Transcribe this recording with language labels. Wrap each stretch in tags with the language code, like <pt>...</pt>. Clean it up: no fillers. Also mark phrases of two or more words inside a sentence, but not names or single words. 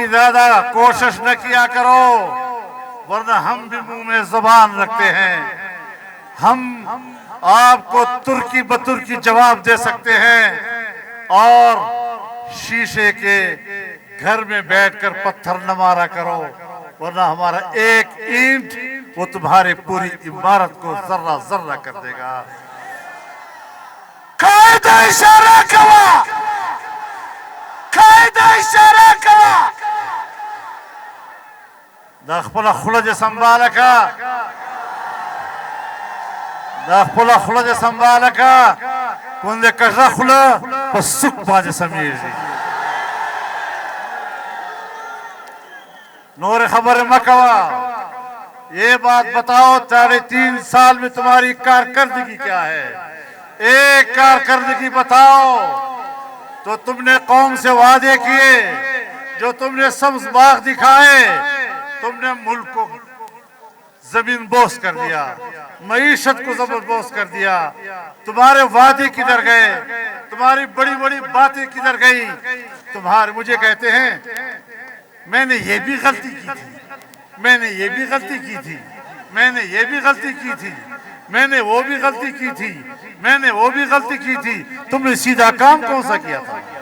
<ur>زیادہ کوشش نہ کیا کرو، ورنہ ہم بھی منہ میں زبان رکھتے ہیں، ہم آپ کو ترکی بترکی جواب دے سکتے ہیں، اور شیشے کے گھر میں بیٹھ کر پتھر نہ مارا کرو، ورنہ ہمارا ایک اینٹ وہ تمہاری پوری عمارت کو ذرہ ذرہ کر دے گا۔</ur> <ps>قائدہ اشارہ کوا، قائدہ اشارہ کوا۔ دا خپل خوله دې سنباله کا، دا خپل خوله دې سنباله کا، کوندې کږه خوله په سوک باندې سمیږي، نور خبر مه کوه،</ps> <ur>یہ بات بتاؤ 3.5 سال میں تمہاری کارکردگی کیا ہے، ایک کارکردگی بتاؤ تو تم نے قوم سے وعدے کیے، جو تم نے سبز باغ دکھائے، تم نے ملک کو زمین بوس کر دیا، معیشت کو زمین بوس کر دیا، تمہارے وعدے کدھر گئے، تمہاری بڑی بڑی باتیں کدھر گئی، تمہارے مجھے کہتے ہیں میں نے یہ بھی غلطی کی تھی، میں نے یہ بھی غلطی کی تھی، میں نے یہ بھی غلطی کی تھی، میں نے وہ بھی غلطی کی تھی، میں نے وہ بھی غلطی کی تھی، تم نے سیدھا کام کون سا کیا تھا؟</ur>